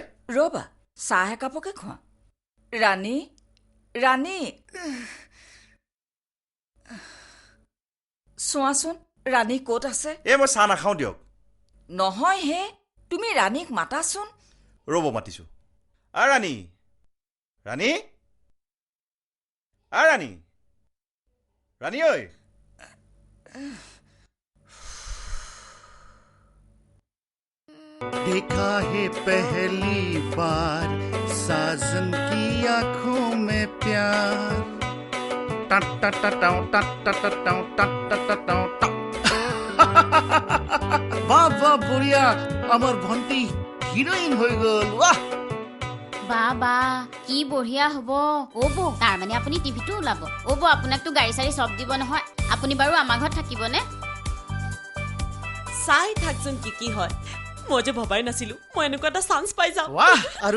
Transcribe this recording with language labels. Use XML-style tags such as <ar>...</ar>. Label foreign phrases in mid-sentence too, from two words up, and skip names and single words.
<as>ৰবা চাহ একাপকে খোৱা ৰাণী চোৱাচোন ৰাণী ক'ত আছে মই চাহ নাখাওঁ দিয়ক নহয় হে তুমি ৰাণীক মাতাচোন ৰ'ব মাতিছো ৰাণী ঐ</as> <hi>देखा है पहली बार साजन की आंखों में प्यार वाह वाह बुढ़िया</hi> <bn>আমার ভন্টি হিরোইন হয়ে গল বাহ</bn> <as>বাবা কি বঢ়িয়া হ'ব বৌ তাৰমানে আপুনি টিভিটো ওলাব বৌ আপোনাকতো গাড়ী চাৰি চব দিব নহয় আপুনি বাৰু আমাৰ ঘৰত থাকিবনে চাই থাকচোন কি হয় মই যে ভবাই নাছিলো মই এনেকুৱা এটা চান্স পাই যাম</as>